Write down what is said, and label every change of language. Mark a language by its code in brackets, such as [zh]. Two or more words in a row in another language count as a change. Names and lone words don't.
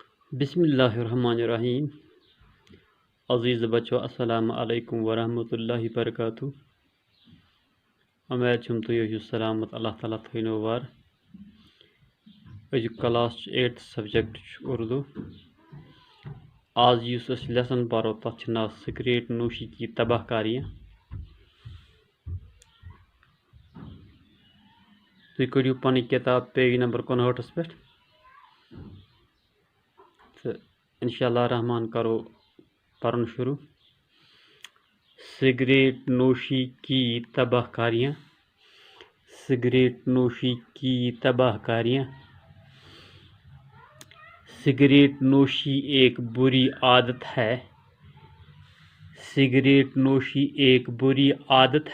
[ar] بسم اللہ الرحمن الرحیم [ur] عزیز بچو [ar] السلام علیکم ورحمۃ اللہ وبرکاتہ [ks] امید چھم تھی سلامت اللہ تعالیٰ تھینو وار أزیُک [en] class 8th subject [ks] اردو آز یُس أسۍ لیسن پرو تتھ چھُ ناو [ur] سگریٹ نوشی کی تباہ کاریاں [ks] تُہۍ کٔڑِو پنٕنۍ کِتاب [en] page number [ks] 59 پٮ۪ٹھ تہٕ انشاءاللہ رحمان کرو پرن شروع [ur] سگریٹ نوشی کی تباہ کاریاں سگریٹ نوشی کی تباہ کاریاں سگریٹ نوشی ایک بری عادت ہے سگریٹ نوشی ایک بری عادت